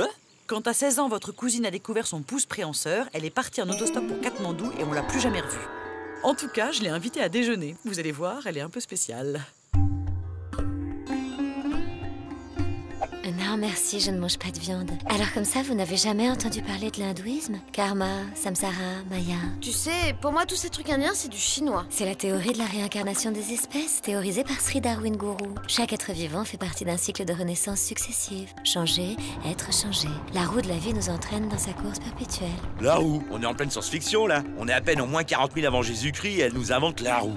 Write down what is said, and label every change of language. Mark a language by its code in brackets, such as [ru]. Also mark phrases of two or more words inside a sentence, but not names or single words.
[fr] Quand à 16 ans, votre cousine a découvert son pouce préhenseur, elle est partie en autostop pour Katmandou et on l'a plus jamais revue. En tout cas, je l'ai invitée à déjeuner. Vous allez voir, elle est un peu spéciale. Non, merci, je ne mange pas de viande. Alors comme ça, vous n'avez jamais entendu parler de l'hindouisme? Karma, samsara, maya... Tu sais, pour moi, tous ces trucs indiens, c'est du chinois. C'est la théorie de la réincarnation des espèces, théorisée par Sri Darwin Guru. Chaque être vivant fait partie d'un cycle de renaissance successive. Changer, être changé. La roue de la vie nous entraîne dans sa course perpétuelle. La roue? On est en pleine science-fiction, là. On est à peine en moins 40 000 avant Jésus-Christ et elle nous invente la roue.